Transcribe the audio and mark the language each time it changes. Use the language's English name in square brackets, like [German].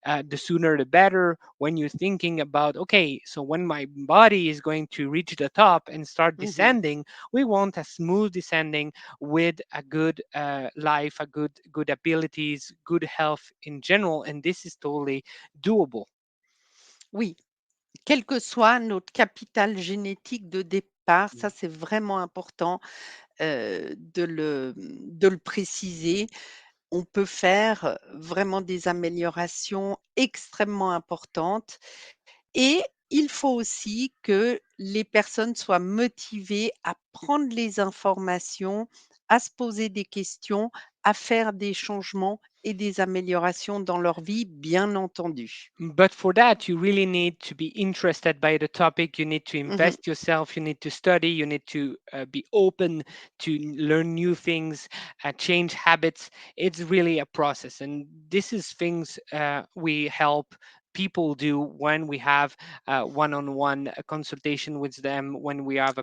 [English] The sooner the better. When you're thinking about, okay, so when my body is going to reach the top and start Mhm. descending, we want a smooth descending with a good life, a good abilities, good health in general, and this is totally doable. [French] Oui, quel que soit notre capital génétique de départ, ça c'est vraiment important, de le préciser. On peut faire vraiment des améliorations extrêmement importantes et il faut aussi que les personnes soient motivées à prendre les informations, à se poser des questions, à faire des changements et des améliorations dans leur vie, bien entendu. [English] But for that, you really need to be interested by the topic. You need to Mmh. invest yourself. You need to study. You need to be open to learn new things, change habits. It's really a process, and this is things we help people do when we have one-on-one consultation with them, when we have a